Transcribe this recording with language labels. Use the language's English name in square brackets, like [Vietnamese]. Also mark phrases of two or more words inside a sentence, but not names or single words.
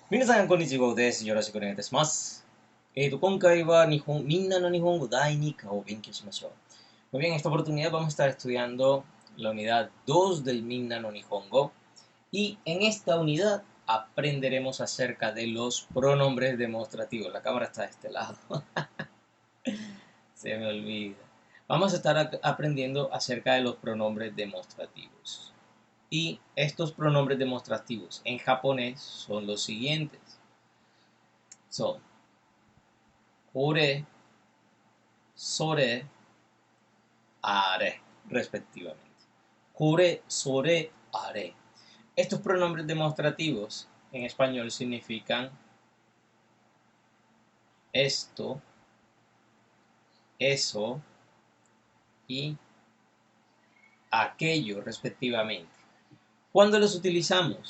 [Japanese] 皆さん、こんにちはです。よろしくお願いいたします。今回はみんなの日本語第2課を勉強しましょう。 [Spanish] Muy bien, en esta oportunidad vamos a estar estudiando la unidad 2 del Minna no Nihongo y en esta unidad aprenderemos acerca de los pronombres demostrativos. La cámara está de este lado, se me olvida. Vamos a estar aprendiendo acerca de los pronombres demostrativos. Y estos pronombres demostrativos en japonés son los siguientes. [Japanese] Son 俺、それ、あれ, [Spanish] respectivamente. [Japanese] Kure, それ、あれ. [Spanish] Estos pronombres demostrativos en español significan esto, eso y aquello, respectivamente. ¿Cuándo los utilizamos?